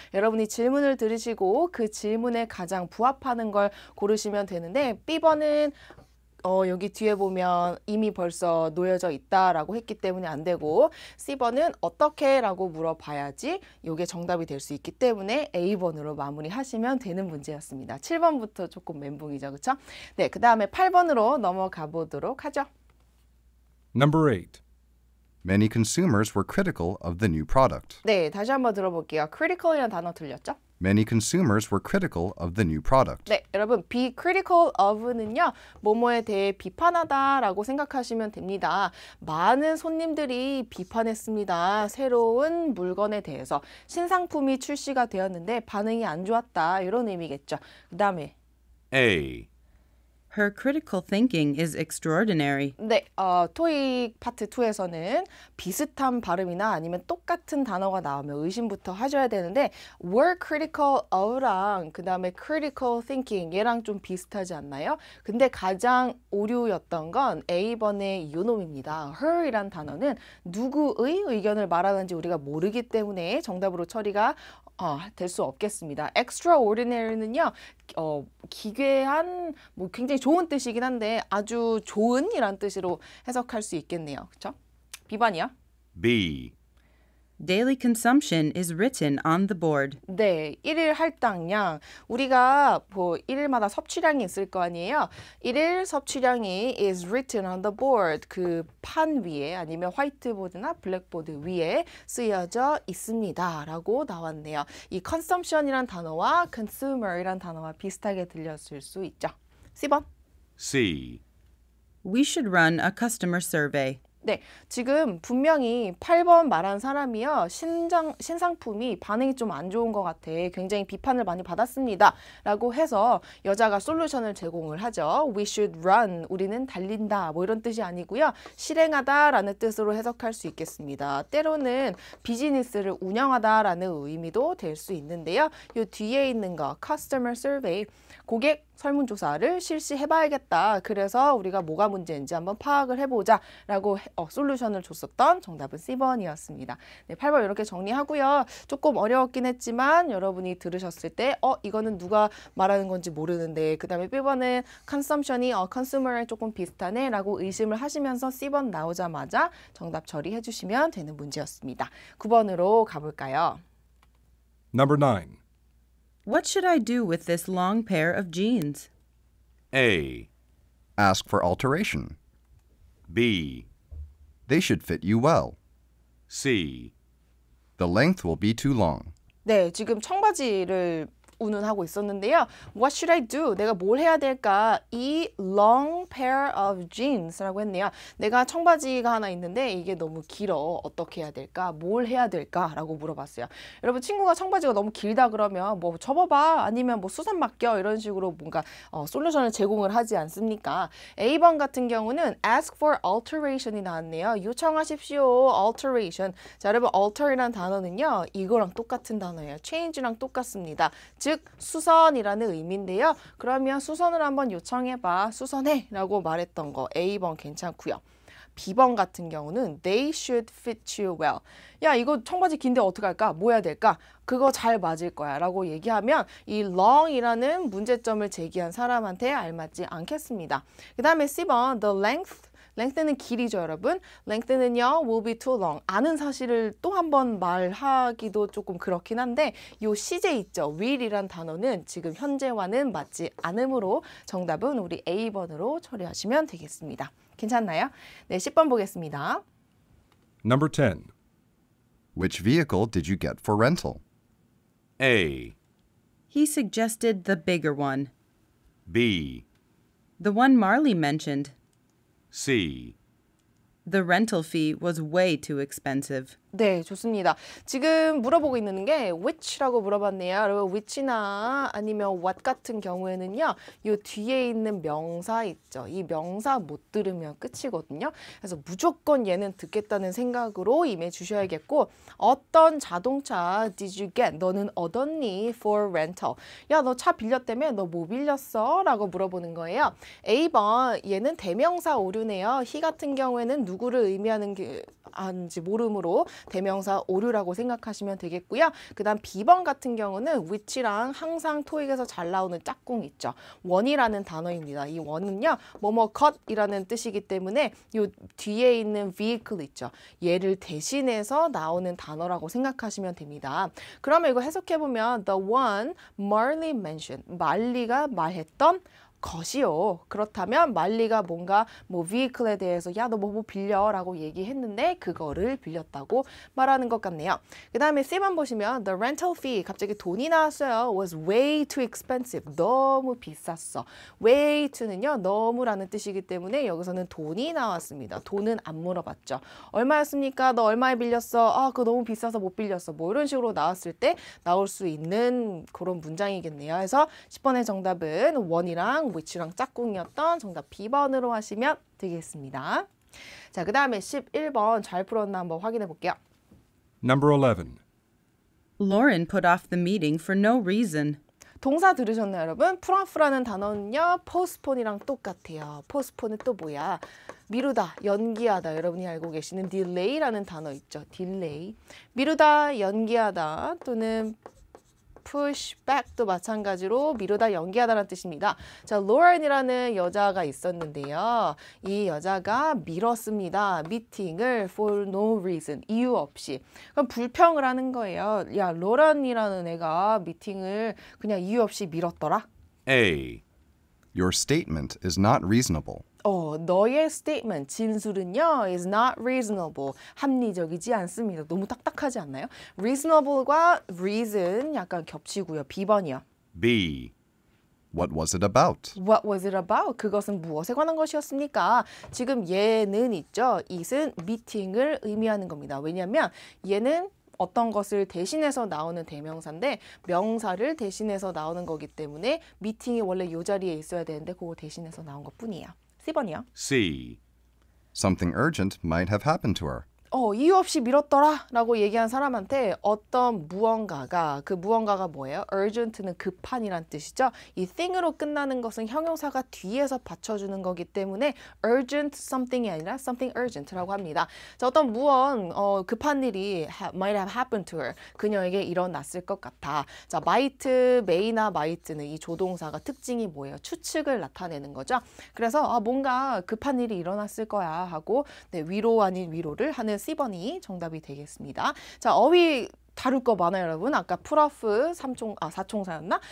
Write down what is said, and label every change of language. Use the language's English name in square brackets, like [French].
[Korean] 여러분이 질문을 들으시고 그 질문에 가장 부합하는 걸 고르시면 되는데 B번은 여기 뒤에 보면 이미 벌써 놓여져 있다라고 했기 때문에 안 되고 C번은 어떻게? 라고 물어봐야지 이게 정답이 될 수 있기 때문에 A번으로 마무리하시면 되는 문제였습니다. 7번부터 조금 멘붕이죠. 그렇죠? 네, 그 다음에 8번으로 넘어가 보도록 하죠. [English] Number 8. Many consumers were critical of the new product. [Korean] 네, 다시 한번 들어볼게요. critical이라는 단어 들렸죠? [English] Many consumers were critical of the new product. [Korean] 네, 여러분 [English] be critical of [Korean] 는요. 뭐뭐에 대해 비판하다라고 생각하시면 됩니다. 많은 손님들이 비판했습니다. 새로운 물건에 대해서 신상품이 출시가 되었는데 반응이 안 좋았다. 이런 의미겠죠. 그 다음에 [English] A. Her critical thinking is extraordinary. [Korean] 네, 토익 파트 2에서는 비슷한 발음이나 아니면 똑같은 단어가 나오면 의심부터 하셔야 되는데 [English] were critical of [Korean] 랑 그 다음에 [English] critical thinking [Korean] 얘랑 좀 비슷하지 않나요? 근데 가장 오류였던 건 A번의 요놈입니다. her이란 단어는 누구의 의견을 말하는지 우리가 모르기 때문에 정답으로 처리가 될 수 없겠습니다. extraordinary는요. 기괴한 뭐 굉장히 좋은 뜻이긴 한데 아주 좋은이란 뜻으로 해석할 수 있겠네요. 그렇죠? B번이요. [English] B. Daily consumption is written on the board. [Korean] 네, 1일 할당량. 우리가 뭐 1일마다 섭취량이 있을 거 아니에요. 1일 섭취량이 [English] is written on the board. [Korean] 그 판 위에 아니면 화이트보드나 블랙보드 위에 쓰여져 있습니다. 라고 나왔네요. 이 consumption이란 단어와 consumer이란 단어와 비슷하게 들렸을 수 있죠. C번. C. We should run a customer survey. 네, 지금 분명히 8번 말한 사람이요. 신상품이 반응이 좀 안 좋은 것 같아. 굉장히 비판을 많이 받았습니다. 라고 해서 여자가 솔루션을 제공을 하죠. [English] We should run. [Korean] 우리는 달린다. 뭐 이런 뜻이 아니고요. 실행하다 라는 뜻으로 해석할 수 있겠습니다. 때로는 비즈니스를 운영하다 라는 의미도 될 수 있는데요. 이 뒤에 있는 거, [English] customer survey. [Korean] 고객 설문조사를 실시해봐야겠다. 그래서 우리가 뭐가 문제인지 한번 파악을 해보자 라고 솔루션을 줬었던 정답은 C번이었습니다. 네, 8번 이렇게 정리하고요. 조금 어려웠긴 했지만 여러분이 들으셨을 때 이거는 누가 말하는 건지 모르는데 그 다음에 B번은 consumption이 consumer에 조금 비슷하네 라고 의심을 하시면서 C번 나오자마자 정답 처리해 주시면 되는 문제였습니다. 9번으로 가볼까요? [English] Number 9. What should I do with this long pair of jeans? A. Ask for alteration. B. They should fit you well. C. The length will be too long. [Korean] 네, 지금 청바지를 운운하고 있었는데요. [English] What should I do? [Korean] 내가 뭘 해야 될까? 이 [English] long pair of jeans [Korean] 라고 했네요. 내가 청바지가 하나 있는데 이게 너무 길어. 어떻게 해야 될까? 뭘 해야 될까? 라고 물어봤어요. 여러분 친구가 청바지가 너무 길다 그러면 뭐 접어봐 아니면 뭐 수선 맡겨 이런 식으로 뭔가 솔루션을 제공을 하지 않습니까? A번 같은 경우는 [English] ask for alteration [Korean] 이 나왔네요. 요청하십시오. alteration. 자, 여러분 alter이라는 단어는요. 이거랑 똑같은 단어예요. change랑 똑같습니다. 즉 수선이라는 의미인데요. 그러면 수선을 한번 요청해봐. 수선해 라고 말했던 거 A번 괜찮고요. B번 같은 경우는 [English] they should fit you well. [Korean] 야 이거 청바지 긴데 어떡할까? 뭐 해야 될까? 그거 잘 맞을 거야 라고 얘기하면 이 long이라는 문제점을 제기한 사람한테 알맞지 않겠습니다. 그 다음에 C번 the length는 길이죠, 여러분. length는요, [English] will be too long. [Korean] 아는 사실을 또 한 번 말하기도 조금 그렇긴 한데 요 시제 있죠, will이란 단어는 지금 현재와는 맞지 않으므로 정답은 우리 A번으로 처리하시면 되겠습니다. 괜찮나요? 네, 10번 보겠습니다. [English] Number 10. Which vehicle did you get for rental? A. He suggested the bigger one. B. The one Marley mentioned. C. The rental fee was way too expensive. [Korean] 네, 좋습니다. 지금 물어보고 있는 게 which라고 물어봤네요. 여러분 which나 아니면 what 같은 경우에는요. 요 뒤에 있는 명사 있죠. 이 명사 못 들으면 끝이거든요. 그래서 무조건 얘는 듣겠다는 생각으로 임해 주셔야겠고 어떤 자동차 [English] did you get? [Korean] 너는 얻었니? [English] for rental. [Korean] 야, 너 차 빌렸다며? 너 뭐 빌렸어? 라고 물어보는 거예요. A번 얘는 대명사 오류네요. he 같은 경우에는 누구를 의미하는 게 아닌지 모르므로 대명사 오류라고 생각하시면 되겠고요. 그 다음 B번 같은 경우는 which랑 항상 토익에서 잘 나오는 짝꿍 있죠. 원이라는 단어입니다. 이 원은요. 뭐뭐 cut이라는 뜻이기 때문에 요 뒤에 있는 vehicle 있죠. 얘를 대신해서 나오는 단어라고 생각하시면 됩니다. 그러면 이거 해석해보면 [English] the one Marley mentioned. [Korean] 말리가 말했던 것이요. 그렇다면 말리가 뭔가 뭐 vehicle에 대해서 야, 너 뭐 빌려 라고 얘기했는데 그거를 빌렸다고 말하는 것 같네요. 그 다음에 C만 보시면 [English] the rental fee [Korean] 갑자기 돈이 나왔어요. [English] was way too expensive. [Korean] 너무 비쌌어. [English] way to는요. [Korean] 너무라는 뜻이기 때문에 여기서는 돈이 나왔습니다. 돈은 안 물어봤죠. 얼마였습니까? 너 얼마에 빌렸어? 아, 그거 너무 비싸서 못 빌렸어. 뭐 이런 식으로 나왔을 때 나올 수 있는 그런 문장이겠네요. 그래서 10번의 정답은 원이랑 which랑 짝꿍이었던 정답 B번으로 하시면 되겠습니다. 자, 그 다음에 11번 잘 풀었나 한번 확인해 볼게요. [English] Number 11. Lauren put off the meeting for no reason. [Korean] 동사 들으셨나요, 여러분? put off라는 단어는요. postpone이랑 똑같아요. postpone은 또 뭐야? 미루다, 연기하다. 여러분이 알고 계시는 delay라는 단어 있죠. [English] delay. [Korean] 미루다, 연기하다 또는 push back도 마찬가지로 미루다 연기하다라는 뜻입니다. 자, Lauren이라는 여자가 있었는데요. 이 여자가 미뤘습니다. 미팅을 [English] for no reason, [Korean] 이유 없이. 그럼 불평을 하는 거예요. 야, Lauren이라는 애가 미팅을 그냥 이유 없이 미뤘더라. [English] A. Your statement is not reasonable. [Korean] 너의 statement, 진술은요, [English] is not reasonable. [Korean] 합리적이지 않습니다. 너무 딱딱하지 않나요? reasonable과 reason 약간 겹치고요. B번이요. [English] B. What was it about? What was it about? [Korean] 그것은 무엇에 관한 것이었습니까? 지금 얘는 있죠. it은 미팅을 의미하는 겁니다. 왜냐하면 얘는 어떤 것을 대신해서 나오는 대명사인데 명사를 대신해서 나오는 거기 때문에 미팅이 원래 이 자리에 있어야 되는데 그거 대신해서 나온 것뿐이에요. C번이요. [English] C. Something urgent might have happened to her. [Korean] 이유 없이 미뤘더라 라고 얘기한 사람한테 어떤 무언가가, 그 무언가가 뭐예요? urgent는 급한이란 뜻이죠. 이 thing으로 끝나는 것은 형용사가 뒤에서 받쳐주는 거기 때문에 [English] urgent something [Korean] 이 아니라 [English] something urgent [Korean] 라고 합니다. 자, 어떤 급한 일이 [English] might have happened to her. [Korean] 그녀에게 일어났을 것 같아. 자, may나 might는 이 조동사가 특징이 뭐예요? 추측을 나타내는 거죠. 그래서 뭔가 급한 일이 일어났을 거야 하고 위로 아닌 위로를 하는 C번이 정답이 되겠습니다. 자, 어휘 다룰 거 많아요, 여러분. 아까 풀오프 사총사였나?